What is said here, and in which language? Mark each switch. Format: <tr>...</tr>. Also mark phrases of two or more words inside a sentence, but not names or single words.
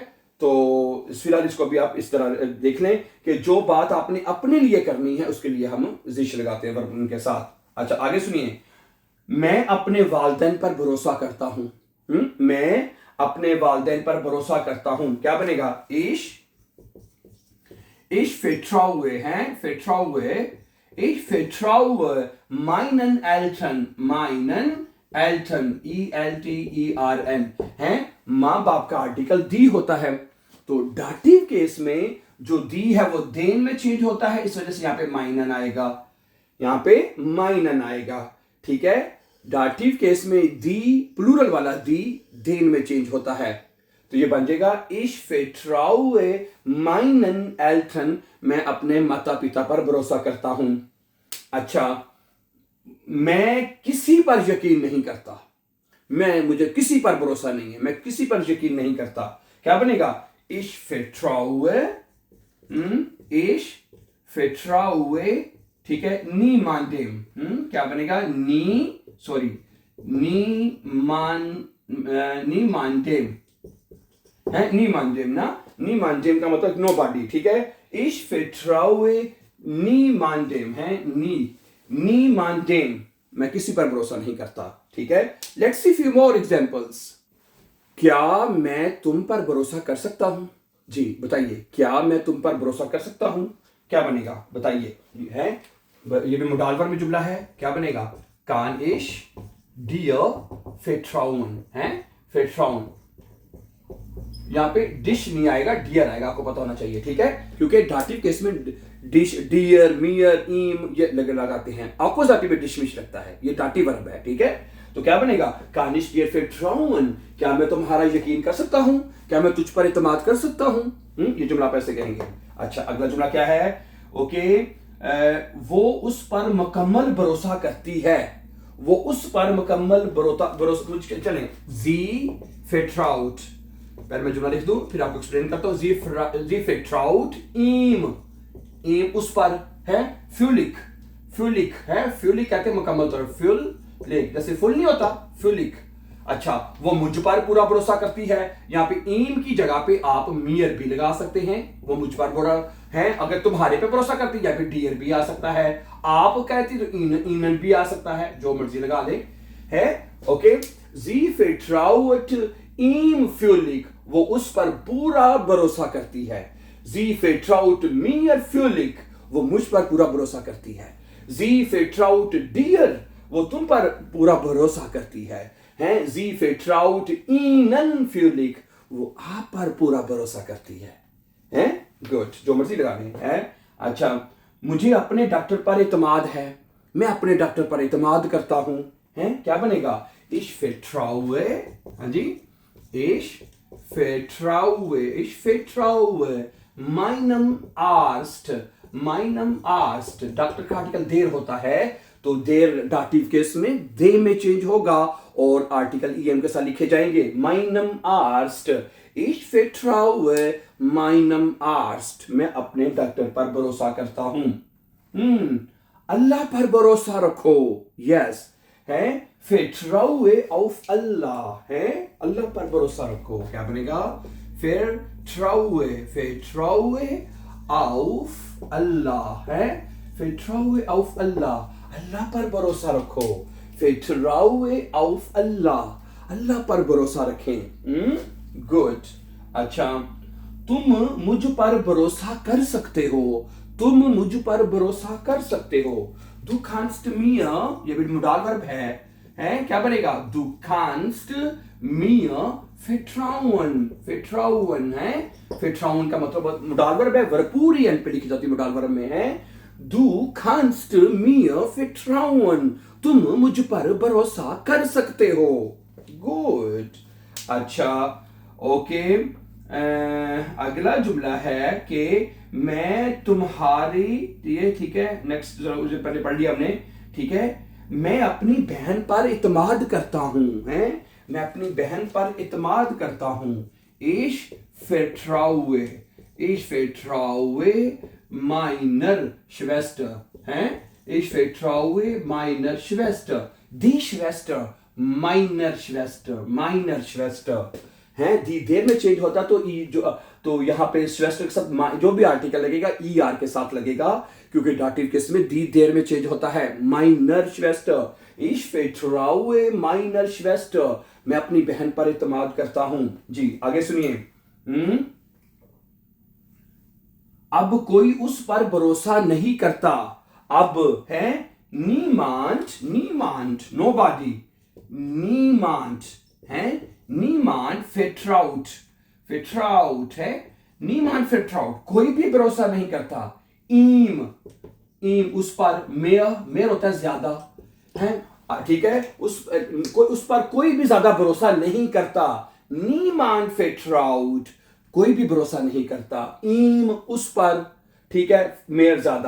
<hi>तो फिलहाल इसको भी आप इस तरह देख लें कि जो बात आपने अपने लिए करनी है उसके लिए हम जिश लगाते हैं वर्ब उनके साथ। अच्छा आगे सुनिए, मैं अपने वालिदैन पर भरोसा करता हूं, मैं अपने वालिदैन पर भरोसा करता हूं, क्या बनेगा,</hi> <de>ich vertraue, ich vertraue meinen Eltern, ELTERN,</de> <hi>है मां बाप का आर्टिकल दी होता है, तो</hi> <en>dative case</en> <hi>में जो दी है वो देन में चेंज होता है, इस वजह से यहां पे माइनन आएगा, यहां पे माइनन आएगा, ठीक है।</hi> <en>dative case</en> <hi>में दी, प्लूरल वाला दी देन में चेंज होता है, तो ये बन जाएगा</hi> <de>ich vertraue meinen Eltern,</de> <hi>मैं अपने माता पिता पर भरोसा करता हूं। अच्छा, मैं किसी पर यकीन नहीं करता, मुझे किसी पर भरोसा नहीं है, मैं किसी पर यकीन नहीं करता, क्या बनेगा,</hi> <de>ich vertraue,</de> <hi>ठीक है, niemandem, क्या बनेगा, niemandem है, niemandem ना, niemandem का मतलब nobody, ठीक है।</hi> <de>ich vertraue niemandem</de> <hi>है, niemandem, मैं किसी पर भरोसा नहीं करता, ठीक है।</hi> <en>Let's see few more examples।</en> <hi>क्या मैं तुम पर भरोसा कर सकता हूं, जी बताइए, क्या मैं तुम पर भरोसा कर सकता हूं, क्या बनेगा बताइए, है ये भी</hi> <en>modal verb</en> <hi>में जुमला है, क्या बनेगा,</hi> <de>kann ich dir vertrauen,</de> <hi>है vertrauen, यहां पे डिश नहीं आएगा, डियर आएगा, आपको पता होना चाहिए, ठीक है, क्योंकि</hi> <en>dative case</en> <hi>में</hi> <de>dich, dir, mir, ihm</de> <hi>ये लगाते हैं, अपोजिटिव में</hi> <de>dich mich</de> <hi>लगता है, ये</hi> <en>dative verb</en> <hi>है, ठीक है। तो क्या बनेगा,</hi> <de>kann ich dir vertrauen,</de> <hi>क्या मैं तुम्हारा यकीन कर सकता हूं, क्या मैं तुझ पर इत्मीनान कर सकता हूं, ये जुमला आप ऐसे कहेंगे। अच्छा अगला जुमला क्या है, ओके, वो उस पर मुकम्मल भरोसा करती है, वो उस पर मुकम्मल भरोसा, चलें,</hi> <de>sie vertraut,</de> <hi>पहले मैं जुमला लिख दूं फिर आपको एक्सप्लेन करता हूं,</hi> <de>sie vertraut ihm,</de> <hi>उस पर है, फ्यूलिक है, फ्यूलिक कहते हैं मुकम्मल तौर, फ्यूलिक जैसे फुल नहीं होता, फ्यूलिक। अच्छा, वो मुझ पर पूरा भरोसा करती है, यहाँ पे ईम की जगह पे आप मियर भी लगा सकते हैं, वो मुझ पर पूरा है, अगर तुम्हारे पे भरोसा करती है फिर डियर भी आ सकता है, आप कहती तो ईनन भी आ सकता है, जो मर्जी लगा ले, है ओके।</hi> <de>sie vertraut ihm völlig,</de> <hi>वो उस पर पूरा भरोसा करती है,</hi> <de>sie vertraut mir völlig,</de> <hi>वो मुझ पर पूरा भरोसा करती है,</hi> <de>sie vertraut dir,</de> <hi>वो तुम पर पूरा भरोसा करती है,</hi> <de>sie vertraut ihnen völlig,</de> <hi>वो आप पर पूरा भरोसा करती है, गुड, जो मर्जी लगाने हैं। अच्छा, मुझे अपने डॉक्टर पर इत्मीनान है, मैं अपने डॉक्टर पर इत्मीनान करता हूं, क्या बनेगा,</hi> <de>ich vertraue,</de> <hi>हाँ जी,</hi> <de>ich vertraue meinem Arzt,</de> <hi>डॉक्टर का आर्टिकल देर होता है, तो देर</hi> <en>dative case</en> <hi>में दे में चेंज होगा और आर्टिकल em के साथ लिखे जाएंगे,</hi> <de>meinem Arzt, ich vertraue meinem Arzt,</de> <hi>मैं अपने डॉक्टर पर भरोसा करता हूं। अल्लाह पर भरोसा रखो, यस, है</hi> <de>vertraue auf Allah</de> <hi>है, अल्लाह पर भरोसा रखो, क्या बनेगा?</hi> <de>vertraue auf Allah है, vertraue auf Allah,</de> <hi>अल्लाह पर भरोसा रखो,</hi> <de>vertraue auf Allah,</de> <hi>अल्लाह पर भरोसा रखें। गुड। अच्छा, तुम मुझ पर भरोसा कर सकते हो, तुम मुझ पर भरोसा कर सकते हो।</hi> <de>Du kannst mir,</de> <hi>ये भी</hi> <en>modal verb</en> <hi>है, क्या बनेगा?</hi> <de>Du kannst mir vertrauen,</de> <hi>vertrauen है, vertrauen का मतलब</hi> <en>modal verb</en> <hi>है, भरपूरी एंड पे लिखी जाती है</hi> <en>modal verb</en> <hi>में है।</hi> <de>Du kannst mir vertrauen,</de> <hi>तुम मुझ पर भरोसा कर सकते हो। गुड। अच्छा, ओके। अगला जुमला है कि मैं तुम्हारी, ये ठीक है, नेक्स्ट पहले पढ़ लिया हमने, ठीक है। मैं अपनी बहन पर इत्माद करता हूं, हैं, मैं अपनी बहन पर इत्माद करता हूं।</hi> <de>Ich vertraue meiner Schwester, हैं, ich vertraue meiner Schwester, die Schwester, meiner Schwester है।</de> <hi>दी देर में चेंज होता तो ई जो, तो यहाँ पे श्वेस्टर के साथ जो भी आर्टिकल लगेगा ई आर के साथ लगेगा, क्योंकि</hi> <en>dative case</en> <hi>में दी देर में चेंज होता है।</hi> <de>meiner Schwester, ich vertraue meiner Schwester,</de> <hi>मैं अपनी बहन पर इत्माद करता हूं। जी आगे सुनिए। अब कोई उस पर भरोसा नहीं करता।</hi> <de>अब है niemand, nobody, niemand है, niemand vertraut है, niemand vertraut,</de> <hi>कोई भी भरोसा नहीं करता। ihm उस पर, mehr होता है ज्यादा, है, ठीक है, उस पर कोई भी ज्यादा भरोसा नहीं करता।</hi> <de>niemand vertraut,</de> <hi>कोई भी भरोसा नहीं करता। ihm उस पर, ठीक है, mehr ज्यादा।</hi>